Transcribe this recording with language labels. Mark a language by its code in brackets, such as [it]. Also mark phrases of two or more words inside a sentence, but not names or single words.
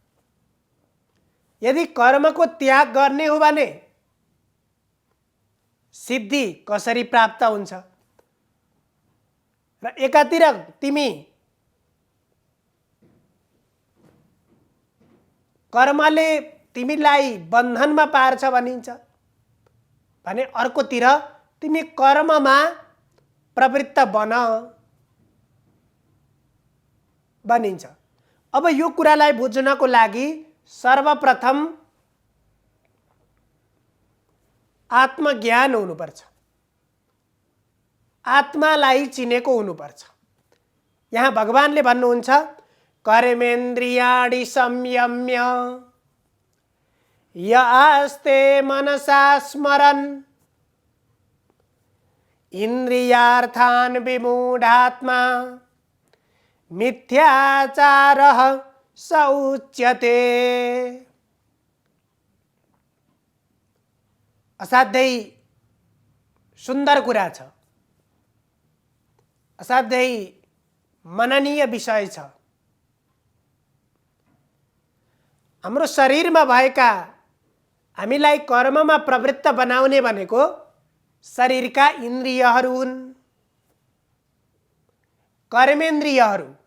[ne] यदि कर्मको त्याग गर्ने हो भने सिद्धि कसरी प्राप्त हुन्छ र एकातिर तिमी कर्मले तिमीलाई बन्धनमा पार्छ भनिन्छ भने अर्कोतिर तिमी कर्ममा प्रवृत्त बन भनिन्छ। अब यो कुरालाई बुझ्नको लागि सर्वप्रथम आत्मज्ञान हुनुपर्छ, आत्मालाई चिनेको हुनुपर्छ। यहाँ भगवानले भन्नुहुन्छ [sa] कर्मेन्द्रियाणि संयम्य य आस्ते मनसा स्मरन् इन्द्रियार्थान् विमूढात्मा मिथ्याचारः स उच्यते। [ne] असाध्यै सुन्दर कुरा छ, असाध्यै मननीय विषय छ। हाम्रो शरीरमा भएका हामीलाई कर्ममा प्रवृत्त बनाउने भनेको शरीरका इन्द्रियहरू हुन्, कर्मेन्द्रियहरू।